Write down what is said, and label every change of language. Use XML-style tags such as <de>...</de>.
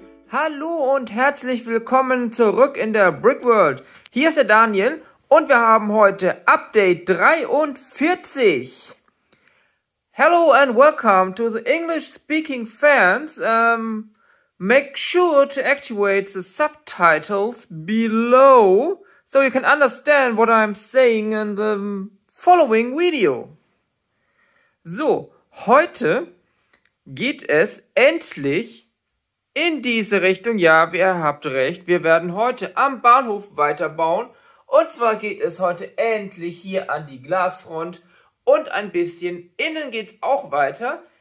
<de>Hallo und herzlich willkommen zurück in der Brickworld. Hier ist der Daniel und wir haben heute Update 43.</de> <en>Hello and welcome to the English-speaking fans. Make sure to activate the subtitles below so you can understand what I'm saying in the following video.</en> <de>So, heute geht es endlich in diese Richtung. Ja, ihr habt recht, wir werden heute am Bahnhof weiterbauen. Und zwar geht es heute endlich hier an die Glasfront und ein bisschen innen geht es auch weiter.</de>